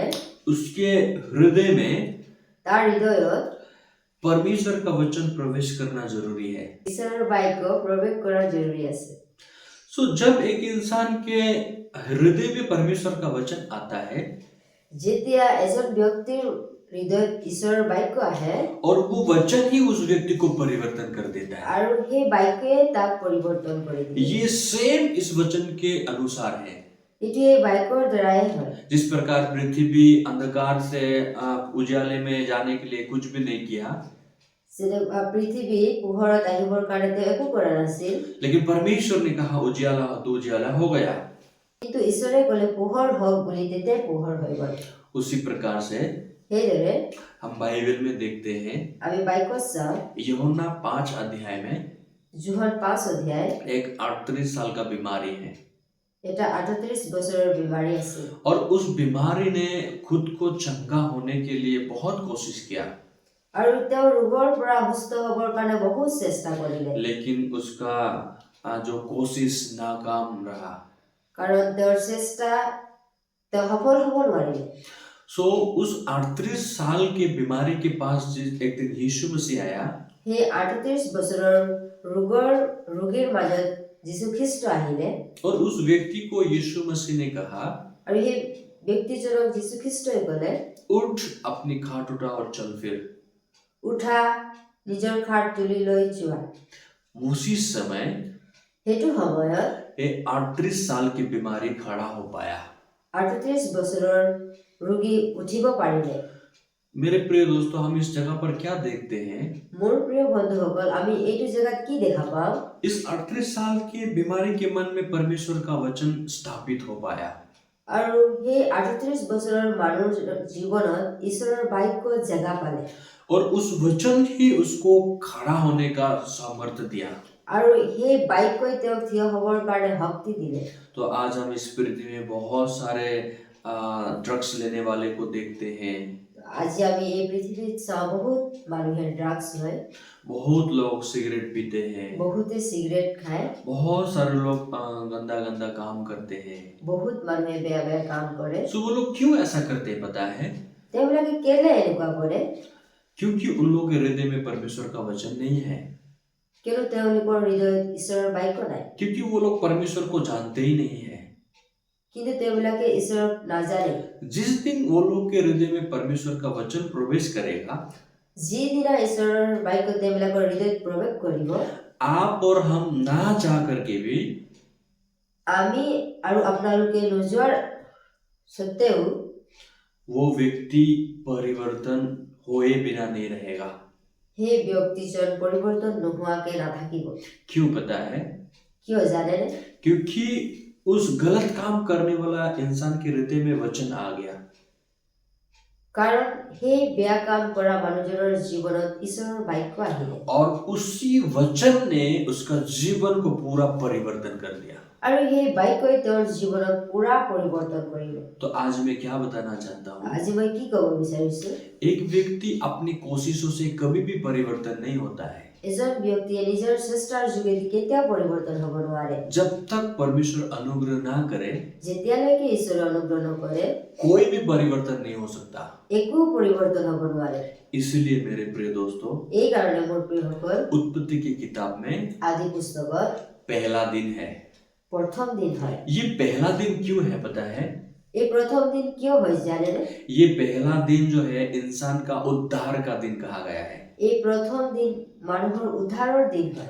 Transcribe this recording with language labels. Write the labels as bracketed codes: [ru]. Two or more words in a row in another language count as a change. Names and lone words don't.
[hi] उसके हृदय में [as] তাৰ হৃদয়ত [hi] परमेश्वर का वचन प्रवेश करना जरूरी है। [as] ঈশ্বৰৰ বাক্য প্ৰৱেশ কৰাৰ জৰুৰী আছে। [hi] सो जब एक इंसान के हृदय में परमेश्वर का वचन आता है [as] যেতিয়া এজন ব্যক্তিৰ হৃদয়ত ঈশ্বৰৰ বাক্য আহে [hi] और वो वचन ही उस व्यक्ति को परिवर्तन कर देता है, [as] আৰু সেই বাক্যে তাক পৰিৱৰ্তन কৰি দিয়ে। [hi] ये सेम इस वचन के अनुसार है। [as] এইটো এই বাক্যৰ দ্বাৰাই হয়। [hi] जिस प्रकार पृथ्वी अंधकार से उजाले में जाने के लिए कुछ भी नहीं किया, [as] পৃথিৱী পোহৰত আহিবৰ কাৰণে তেওঁ একো কৰা নাছিল, [hi] लेकिन परमेश्वर ने कहा उजाला हो तो उजाला हो गया। [as] কিন্তু ঈশ্বৰে ক'লে পোহৰ হওক বুলি তেতিয়াই পোহৰ হৈ গ'ল। [hi] उसी प्रकार से [as] সেইদৰে [hi] हम बाइबल में देखते हैं [as] আমি বাক্যত চাওঁ [hi] यूहन्ना 5 अध्याय में [as] যোহন 5 অধ্যায় [hi] एक 38 साल का बीमारी है, [as] এটা 38 বছৰৰ বেমাৰী আছিল [hi] और उस बीमारी ने खुद को चंगा होने के लिए बहुत कोशिश किया, [as] আৰু তেওঁ ৰোগৰ পৰা সুস্থ হ'বৰ কাৰণে বহুত চেষ্টা কৰিলে, [hi] लेकिन उसका जो कोशिश नाकाम रहा। [as] কাৰণ তেওঁৰ চেষ্টা তেওঁ সফল হ'ব নোৱাৰিলে। [hi] सो उस 38 साल के बीमारी के पास एक दिन यीशु मसीह आया [as] সেই 38 বছৰৰ ৰোগীৰ মাজত যীশু খ্ৰীষ্ট আহিলে, [hi] और उस व्यक्ति को यीशु मसीह ने कहा [as] আৰু সেই ব্যক্তিজনক যীশু খ্ৰীষ্টই ক'লে [hi] उठ अपनी खाट उठा और चल फिर। [as] উঠা, নিজৰ খাট তুলি লৈ যোৱা। [hi] उसी समय [as] সেইটো সময়ত [hi] ये 38 साल की बीमारी खड़ा हो पाया। [as] 38 বছৰৰ ৰোগী উঠিব পাৰিলে। [hi] मेरे प्रिय दोस्तों, हम इस जगह पर क्या देखते हैं? [as] মোৰ প্ৰিয় বন্ধুসকল, আমি এইটো জেগাত কি দেখা পাওঁ? [hi] इस 38 साल की बीमारी के मन में परमेश्वर का वचन स्थापित हो पाया, [as] আৰু সেই 38 বছৰৰ মানুহৰ জীৱনত ঈশ্বৰৰ বাক্য জেগা পালে, [hi] और उस वचन ही उसको खड़ा होने का सामर्थ्य दिया। [as] আৰু সেই বাক্যই তেওঁক থিয় হ'বৰ কাৰণে শক্তি দিলে। [hi] तो आज हम इस पृथ्वी में बहुत सारे ड्रग्स लेने वाले को देखते हैं, [as] আজি আমি এই পৃথিৱীত চাওঁ বহুত মানুহে ড্ৰাগছ লয়, [hi] बहुत लोग सिगरेट पीते हैं, [as] বহুতে চিগাৰেট খায়, [hi] बहुत सारे लोग गंदा गंदा काम करते हैं। [as] বহুত মানুহে বেয়া বেয়া কাম কৰে। [hi] सो वो लोग क्यों ऐसा करते हैं पता है? [as] তেওঁবিলাকে কেলে এনেকুৱা কৰে? [hi] क्योंकि उन लोगों के हृदय में परमेश्वर का वचन नहीं है, [as] কিয়নো তেওঁলোকৰ হৃদয়ত ঈশ্বৰৰ বাক্য নাই, [hi] क्योंकि वो लोग परमेश्वर को जानते ही नहीं है। [as] কিন্তু তেওঁবিলাকে ঈশ্বৰক নাজানে। [hi] जिस दिन वो लोग के हृदय में परमेश्वर का वचन प्रवेश करेगा, [as] যিদিনা ঈশ্বৰৰ বাক্য তেওঁবিলাকৰ হৃদয়ত প্ৰৱেশ কৰিব, [hi] आप और हम ना चाह करके भी [as] আমি আৰু আপোনালোকে নোযোৱাৰ সত্ত্বেও [hi] वो व्यक्ति परिवर्तन हुए बिना नहीं रहेगा। [as] সেই ব্যক্তিজন পৰিৱৰ্তন নোহোৱাকে নাথাকিব। [hi] क्यों पता है? [as] কিয় জানেনে? [hi] क्योंकि उस गलत काम करने वाला इंसान के हृदय में वचन आ गया [as] কাৰণ সেই বেয়া কাম কৰা মানুহজনৰ জীৱনত ঈশ্বৰৰ বাক্য আহিলে [hi] और उसी वचन ने उसका जीवन को पूरा परिवर्तन कर दिया। [as] আৰু সেই বাক্যই তেওঁৰ জীৱনত পুৰা পৰিৱৰ্তন কৰিলে। [hi] तो आज मैं क्या बताना चाहता हूँ, [as] আজি মই কি ক'ব বিচাৰিছো, [hi] एक व्यक्ति अपनी कोशिशों से कभी भी परिवर्तन नहीं होता है [as] এজন ব্যক্তিয়ে নিজৰ চেষ্টাৰ যোগেদি কেতিয়াও পৰিৱৰ্তন হ'ব নোৱাৰে। [hi] जब तक परमेश्वर अनुग्रह ना करे [as] যেতিয়ালৈকে ঈশ্বৰে অনুগ্ৰহ নকৰে [hi] कोई भी परिवर्तन नहीं हो सकता। [as] একো পৰিৱৰ্তন হ'ব নোৱাৰে। [hi] इसलिए मेरे प्रिय दोस्तों, [as] এই কাৰণে মোৰ প্ৰিয়সকল, [hi] उत्पत्ति की किताब में [as] আদি পুস্তকত [hi] पहला दिन है। [as] প্ৰথম দিন হয়। [hi] ये पहला दिन क्यों है पता है? [as] এই প্ৰথম দিন কিয় হয় জানেনে? [hi] ये पहला दिन जो है इंसान का उद्धार का दिन कहा गया है। [as] এই প্ৰথম দিন মানুহৰ উদ্ধাৰৰ দিন হয়।